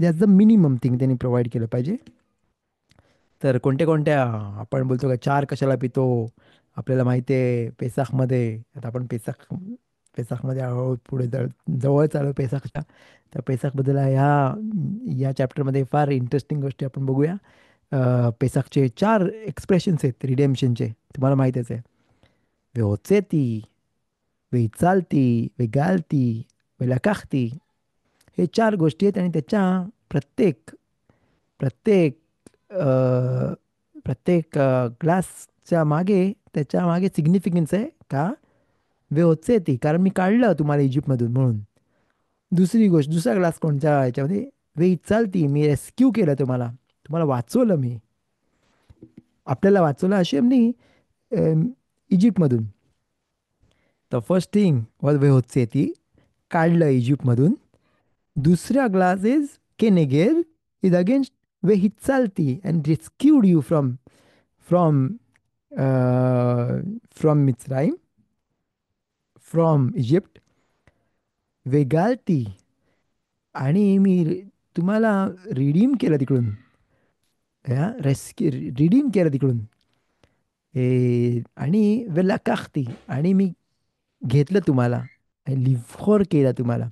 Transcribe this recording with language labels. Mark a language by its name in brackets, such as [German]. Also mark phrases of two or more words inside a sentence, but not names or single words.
[English] as the minimum thing [Marathi] त्यांनी प्रोव्हाइड केलं पाहिजे. तर कोणत्या आपण बोलतो का 4 कशाला पितो, आपल्याला माहिती आहे पेसाखमध्ये. आता आपण पेसाखमध्ये हळूहळू पुढे जवळ चालू पेसाखच्या. त्या पेसाखबद्दल या चॅप्टरमध्ये फार इंटरेस्टिंग गोष्टी आपण बघूया. पेसाखचे 4 एक्सप्रेशन्स आहेत रिडेम्शनचे, तुम्हाला माहीतच आहे. [Hebrew] והוצאתי, והצלתי, וגאלתי, ולקחתי. [Marathi] हे 4 गोष्टी आहेत. आणि त्याच्या प्रत्येक प्रत्येक अ, प्रत्येक ग्लासच्या मागे, त्याच्या मागे सिग्निफिकन्स आहे का. [Hebrew] והוצאתי [Marathi] कारण मी काढलं तुम्हाला इजिप्तमधून म्हणून. दुसरी गोष्ट, दुसरा ग्लास कोणत्या ह्याच्यामध्ये, [Hebrew] והצלתי, [Marathi] मी रेस्क्यू केलं तुम्हाला, तुम्हाला वाचवलं मी, आपल्याला वाचवलं अशी इजिप्तमधून. [English] the first thing was [Hebrew] והוצאתי [Marathi] ती, काढलं इजिप्तमधून. [English] दुसरा glass is keneger, is against [Hebrew] והצלתי [English] and rescued you from from Mitzrayim, from Egypt. [Marathi] वेगाळती, आणि मी तुम्हाला रिडीम केलं तिकडून, रेस्क्यू रिडीम केलं तिकडून. आणि वेलाकाखती, आणि मी घेतलं तुम्हाला, लिव्हर केला तुम्हाला.